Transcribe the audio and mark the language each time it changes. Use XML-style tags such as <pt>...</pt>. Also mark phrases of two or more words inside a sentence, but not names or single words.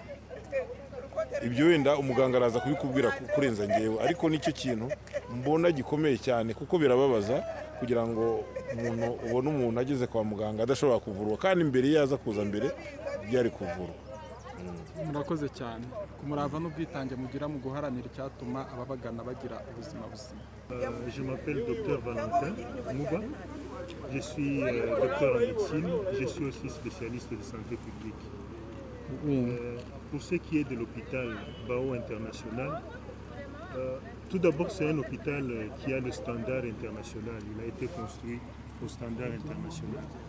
<rw>Ibyo wenda umuganga araza kubikubwira kurenza ngewe, ariko nicyo kintu mbona gikomeye cyane, kuko birababaza kugira ngo ubone umuntu ageze kwa muganga adashobora kuvurwa, kandi mbere yaza kuza mbere byari kuvurwa. Murakoze cyane ku murava n'ubwitange mugira mu guharanira icyatuma ababagana bagira ubuzima buzima.</rw> <fr>Je m'appelle Dr Valentin Mouba. Je suis docteur en médecine, je suis aussi spécialiste de santé publique. Pour ce qui est de l'hôpital Bao International, tout d'abord c'est un hôpital qui a le standard international, il a été construit au standard international.</fr>